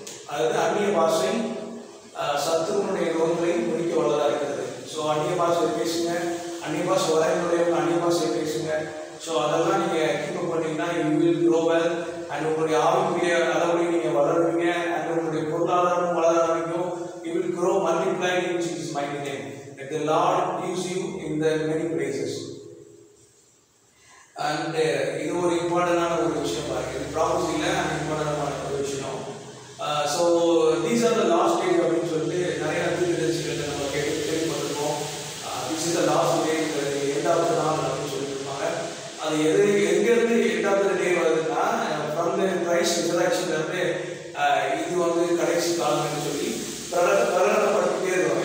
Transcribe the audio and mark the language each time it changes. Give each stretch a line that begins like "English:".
Tamil: அதாவது அந்நிய பாஷை சத்துருவனுடைய ரோகங்களை முடிக்க வல்லதாக இருக்கிறது. ஸோ அந்நிய பாஷை பேசுங்க, அந்நிய பாஷை வரைமுறையவங்க அந்நிய பாஷை பேசுங்க. ஸோ அதெல்லாம் நீங்கள் கீப் பண்ணிங்கன்னா
English: You will grow well.
Tamil: And உங்களுடைய ஆவிக்குரிய அளவுலையும் நீங்கள் வளருவீங்க.
English: and
Tamil: உங்களுடைய பொருளாதாரமும் வளர ஆரம்பிக்கும்.
English: You will grow multiply in Jesus mighty name. Let the Lord use you in the many places.
Tamil: And இது ஒரு இம்பார்ட்டண்டான ஒரு விஷயம் பாருங்க. இது ப்ராபஸியில் இம்பார்ட்டண்டான ஒரு விஷயம்.
English: so these are the last days
Tamil: அப்படின்னு சொல்லிட்டு நிறைய தீர்க்கதரிசிகள் நம்ம கேள்விப்பட்டிருக்கோம்.
English: this is the last day,
Tamil: எண்டாவது நாள் அப்படின்னு சொல்லியிருப்பாங்க. அது எங்கேருந்து எண்டாவது டே வருதுன்னா ஃப்ரம் த கிரைஸ்ட் ரிசரக்ஷன்லேருந்து இது வந்து கடைசி காலம்னு சொல்லி பிரகடனப்படுத்திட்டே இருக்கும்.